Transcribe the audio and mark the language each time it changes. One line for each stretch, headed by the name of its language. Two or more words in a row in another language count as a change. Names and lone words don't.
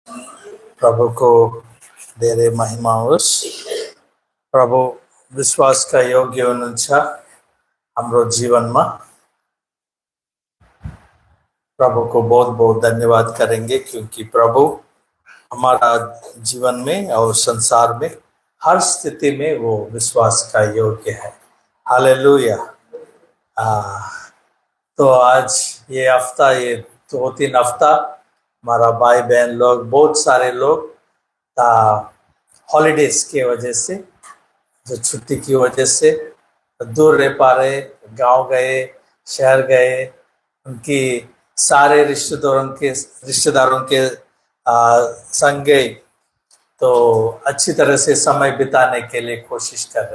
Nepali: प्रभु को धेरै महिमा होस्। प्रभु विश्वासका योग्य हुनुहुन्छ हाम्रो जीवनमा।
Hindi: प्रभु को बहुत बहुत धन्यवाद करेंगे क्योंकि प्रभु हमारा जीवन में और संसार में हर स्थिति में वो विश्वास का योग्य है। हालेलुया। तो आज ये हफ्ता, ये 2-3 हफ्ता हमारा भाई बहन लोग, बहुत सारे लोग हॉलीडेज की वजह से, जो छुट्टी की वजह से दूर रह पा रहे, गांव गए, शहर गए, उनकी सारे रिश्तेदारों के संग गए, तो अच्छी तरह से समय बिताने के लिए कोशिश कर रहे।